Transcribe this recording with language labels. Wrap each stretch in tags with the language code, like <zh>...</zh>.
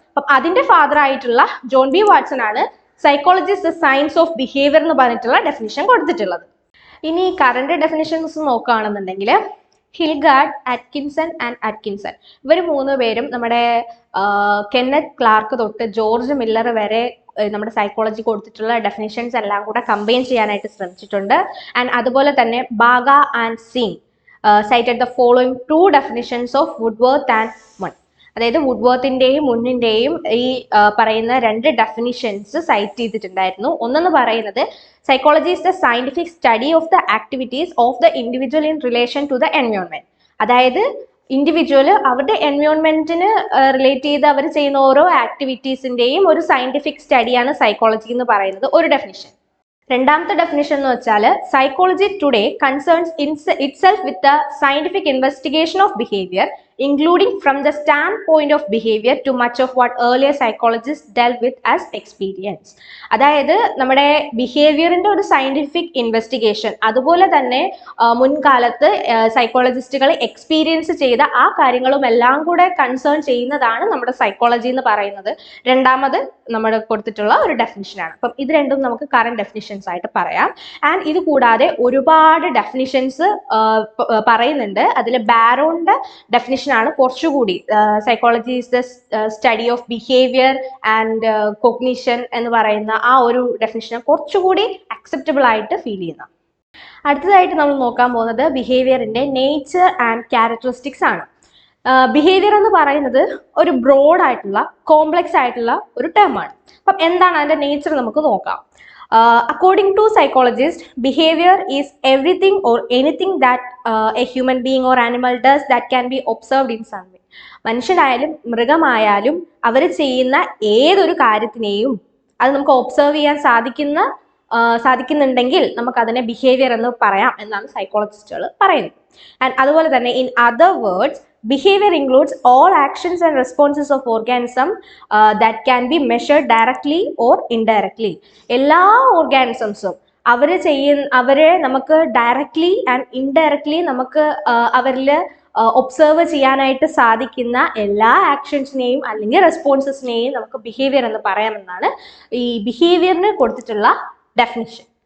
<ml>അപ്പം അതിന്റെ ഫാദർ ആയിട്ടുള്ള ജോൺ ബി വാട്സൺ ആണ്</ml> <en>psychology is the science of behaviour</en> <ml>എന്ന് പറഞ്ഞിട്ടുള്ള ഡെഫിനിഷൻ കൊടുത്തിട്ടുള്ളത്. ഇനി കറന്റ് ഡെഫിനിഷൻസ് നോക്കുകയാണെന്നുണ്ടെങ്കിൽ ഹിൽഗാർഡ്, അറ്റ്കിൻസൺ ആൻഡ് അറ്റ്കിൻസൺ ഇവർ മൂന്ന് പേരും നമ്മുടെ കെന്നത്ത് ക്ലാർക്ക് തൊട്ട് ജോർജ് മില്ലർ വരെ നമ്മുടെ സൈക്കോളജി കൊടുത്തിട്ടുള്ള ഡെഫിനിഷൻസ് എല്ലാം കൂടെ കമ്പൈൻ ചെയ്യാനായിട്ട് ശ്രമിച്ചിട്ടുണ്ട്. ആൻഡ് അതുപോലെ തന്നെ Baga and sing</ml> <en>cited the following two definitions of Woodworth and Munn.</en> <ml>അതായത് വുഡ്വർത്തിന്റെയും മുന്നിന്റെയും ഈ പറയുന്ന രണ്ട് ഡെഫിനിഷൻസ് സൈറ്റ് ചെയ്തിട്ടുണ്ടായിരുന്നു. ഒന്നെന്ന് പറയുന്നത്</ml> <en>Psychology is the scientific study of the activities of the individual in relation to the environment.</en> <ml>അതായത് ഇൻഡിവിജ്വൽ അവരുടെ എൻവയോൺമെന്റിന് റിലേറ്റ് ചെയ്ത് അവർ ചെയ്യുന്ന ഓരോ ആക്ടിവിറ്റീസിന്റെയും ഒരു സയന്റിഫിക് സ്റ്റഡിയാണ് സൈക്കോളജി എന്ന് പറയുന്നത് ഒരു ഡെഫിനിഷൻ. രണ്ടാമത്തെ ഡെഫിനിഷൻ എന്ന് വെച്ചാൽ</ml> <en>Psychology today concerns itself with the scientific investigation of behaviour including from the standpoint of behavior to much of what earlier psychologists dealt with as experience.</en> <ml>അതായത് നമ്മുടെ ബിഹേവിയറിന്റെ ഒരു സയന്റിഫിക് ഇൻവെസ്റ്റിഗേഷൻ, അതുപോലെ തന്നെ മുൻകാലത്ത് സൈക്കോളജിസ്റ്റുകൾ എക്സ്പീരിയൻസ് ചെയ്ത ആ കാര്യങ്ങളും എല്ലാം കൂടെ കൺസേൺ ചെയ്യുന്നതാണ് നമ്മുടെ സൈക്കോളജി എന്ന് പറയുന്നത്. രണ്ടാമത് നമ്മൾ കൊടുത്തിട്ടുള്ള ഒരു ഡെഫിനിഷനാണ്. അപ്പം ഇത് രണ്ടും നമുക്ക് കറന്റ് ഡെഫിനിഷൻസ് ആയിട്ട് പറയാം. ആൻഡ് ഇത് കൂടാതെ ഒരുപാട് ഡെഫിനിഷൻസ് പറയുന്നുണ്ട്. അതിൽ ബാരോണിന്റെ ഡെഫിനിഷൻ ആണ് കുറച്ചുകൂടി</ml> <en>psychology is the study of behaviour and cognition</en> <ml>എന്ന് പറയുന്ന ആ ഒരു ഡെഫിനിഷൻ കുറച്ചുകൂടി അക്സെപ്റ്റബിൾ ആയിട്ട് ഫീൽ ചെയ്യുന്ന. അടുത്തതായിട്ട് നമ്മൾ നോക്കാൻ പോകുന്നത് ബിഹേവിയറിന്റെ നേച്ചർ ആൻഡ് ക്യാരക്ടറിസ്റ്റിക്സ് ആണ്. ബിഹേവിയർ എന്ന് പറയുന്നത് ഒരു ബ്രോഡ് ആയിട്ടുള്ള കോംപ്ലക്സ് ആയിട്ടുള്ള ഒരു ടേം ആണ്. അപ്പം എന്താണ് അതിന്റെ നേച്ചർ നമുക്ക് നോക്കാം.</ml> <en>According to psychologists, behavior is everything or anything that a human being or animal does that can be observed in some way.</en> <ml>മനുഷ്യനായാലും മൃഗമായാലും അവർ ചെയ്യുന്ന ഏതൊരു കാര്യത്തിനെയും അത് നമുക്ക് ഒബ്സർവ് ചെയ്യാൻ സാധിക്കുന്നുണ്ടെങ്കിൽ നമുക്ക് അതിനെ ബിഹേവിയർ എന്ന് പറയാം എന്നാണ് സൈക്കോളജിസ്റ്റുകൾ പറയുന്നത്.</ml> <en>and</en> <ml>അതുപോലെ തന്നെ</ml> <en>In other words behavior includes all actions and responses of organism that can be measured directly or indirectly.</en> <ml>എല്ലാ ഓർഗാനിസംസും അവരെ നമുക്ക് ഡയറക്ട്ലി ആൻഡ് ഇൻഡയറക്ട്ലി നമുക്ക് അവരിൽ ഒബ്സർവ് ചെയ്യാനായിട്ട് സാധിക്കുന്ന എല്ലാ ആക്ഷൻസിനെയും അല്ലെങ്കിൽ റെസ്പോൺസസിനെയും നമുക്ക് ബിഹേവിയർ എന്ന് പറയാമെന്നാണ് ഈ ബിഹേവിയറിന് കൊടുത്തിട്ടുള്ള ഡെഫിനിഷൻ.</ml>